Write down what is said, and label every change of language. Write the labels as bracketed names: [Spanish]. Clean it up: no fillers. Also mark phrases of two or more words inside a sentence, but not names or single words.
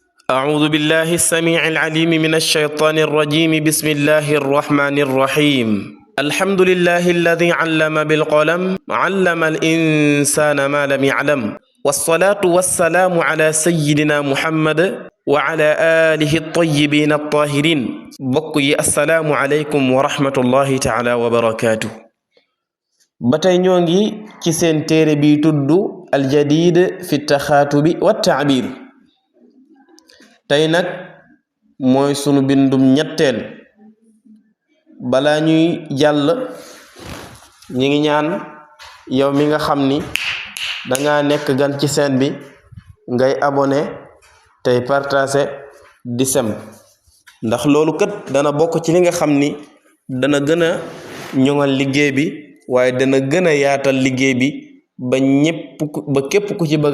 [Arabic] أعوذ بالله السميع العليم من الشيطان الرجيم بسم الله الرحمن الرحيم الحمد لله الذي علم بالقلم علم الإنسان ما لم يعلم والصلاة والسلام على سيدنا محمد وعلى آله الطيبين الطاهرين بقي السلام عليكم ورحمة الله تعالى وبركاته [Wolof] batay ñongi ci seen téré bi tuddu al jadid fi takhatubi wa ta'bir tay nak moy sunu bindum ñettel bala ñuy jall ñi ngi ñaan yow mi nga xamni da nga nek gan ci seen bi ngay abonné tay partager di sem ndax lolu kat dana bok ci li nga xamni dana gëna ñongal liggéey bi waye dana gëna yaatal liggéey bi ba képp ku